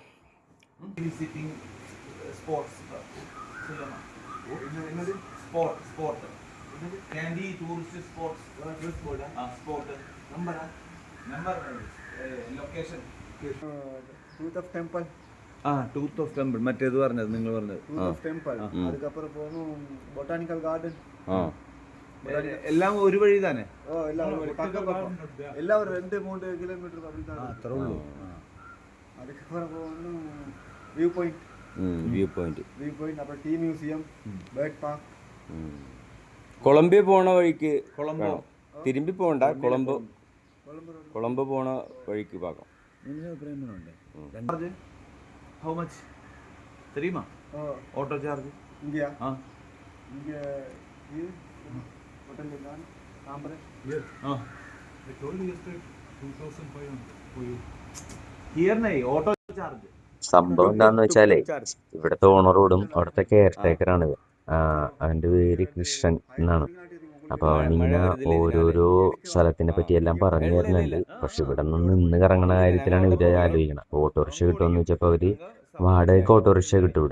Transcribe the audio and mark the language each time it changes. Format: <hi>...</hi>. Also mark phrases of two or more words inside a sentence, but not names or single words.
<ml>ടൂത്ത് ഓഫ് ടെമ്പിൾ മറ്റേത് പറഞ്ഞത് നിങ്ങൾ പറഞ്ഞത്.</ml> <ta>அதுக்கப்புறம் போகணும்</ta> <en>botanical garden.</en> <ml>എല്ലാം ഒരു വഴി തന്നെ.</ml> <ta>எல்லாம் ஒரு 2-3 கிலோமீட்டர் அப்படிதான்.</ta> <ml>അത്രേ ഉള്ളൂ.</ml> <ta>அதுக்கப்புறம் போகணும்</ta> <en>view point,</en> <ta>അப்புறம்</ta> <en>tea museum, bird park.</en> <ml>കൊളംബിയ പോണ വഴിക്ക് തിരുമ്പി പോകണ്ട, കൊളംബോ പോണ വഴിക്ക് പാകം.</ml> <en>How much?</en> <ta>தெரியுமா? ஆட்டோ சார்ஜ் இங்கயா? இங்க இது ஹோட்டல் தான் தாம்பரம்.</ta> <en>I told you yesterday 2500 for you. Here nahi auto charge.</en> <ml>സംഭവം എന്താണെന്ന് വെച്ചാലേ, ഇവിടുത്തെ ഓണറോടും അവിടുത്തെ കെയർ ടേക്കറാണ് അവൻ്റെ പേര് കൃഷ്ണൻ എന്നാണ്. അപ്പോൾ അവനിങ്ങനെ ഓരോരോ സ്ഥലത്തിനെ പറ്റി എല്ലാം പറഞ്ഞു തരുന്നുണ്ട്. പക്ഷെ ഇവിടെ നിന്ന് കറങ്ങണ കാര്യത്തിലാണ് ഇവർ ആലോചിക്കണം. ഓട്ടോറിക്ഷ കിട്ടുമെന്ന് വെച്ചപ്പോൾ അവർ വാടകയ്ക്ക് ഓട്ടോറിക്ഷ കിട്ടും ഇവിടെ.</ml>